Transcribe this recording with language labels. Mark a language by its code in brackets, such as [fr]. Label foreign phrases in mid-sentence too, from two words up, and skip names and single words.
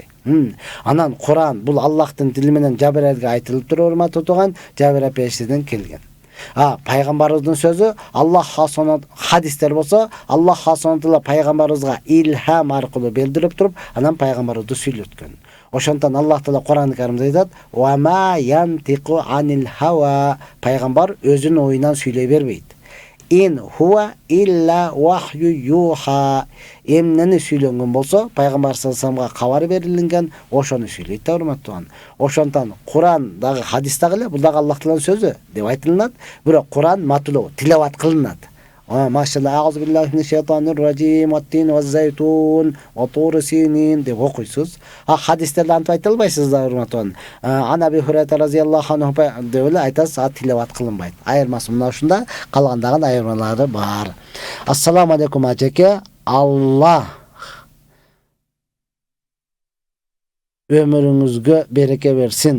[ky] Анан Куран бул Аллахтын тили менен Жабирелге айтылып туруп, урматтуу тууган, Жабирел периштеден келген. Пайгамбарыбыздын сөзү Аллах хасонат, хадистер болсо Аллах хасонатла пайгамбарыбызга илхам аркылуу билдирип туруп, анан пайгамбарыбызды сүйлөткөн. Ошондон Аллах Таала Куран-ы Каримде айтат: [ar] "و ما ينطق عن الهوى", [ky] пайгамбар өзүнүн оюнан сүйлөй бербейт. [ar] "إن هو إلا وحي يوحى", [ky] эмнени сүйлөнгөн болсо, пайгамбар [ar] صلى الله عليه وسلم [ky] кабар берилген, ошону сүйлөйт да, урматтуу тууган. Ошондон Куран дагы хадис дагы эле, бул дагы Аллах Тааланын сөзү деп айтылат, бирок Куран матулуу, тилават кылынат. Машалла, [ar] أعوذ بالله من الشيطان الرجيم, التين و الزيتون، و طور سينين [ky] деп окуйсуз. Хадистерде антип айта албайсыз да, урматтуу тууган. [ar] عن أبي هريرة رضي الله عنه [ky] деп эле айтасыз, тилават кылынбайт. Айырмасы мына ушунда, калгандагы айырмалары бар. [ar] السلام عليكم [ky] ажеке. Алла өмүрүңүзгө береке берсин.